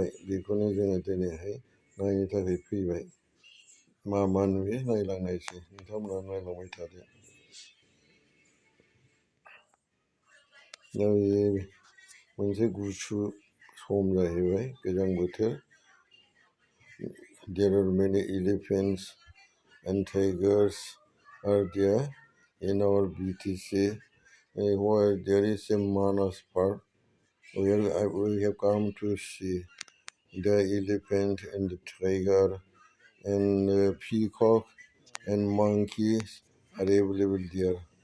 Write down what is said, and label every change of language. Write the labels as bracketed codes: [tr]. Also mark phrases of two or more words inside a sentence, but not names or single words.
[brx] बेखौनो जोङो दिनैहाय नायनो थाखाय फैबाय। मा मा नुयो नायलांनायसै, नोंथांमोना नायलांबाय थादो। दा बे मोनसे गुसु सम जाहैबाय, गोजां बोथोर। [en] There are many elephants and tigers are there in our BTC. Where there is a Manas Park, we have come to see the elephant and the tiger and peacock and monkeys are available there.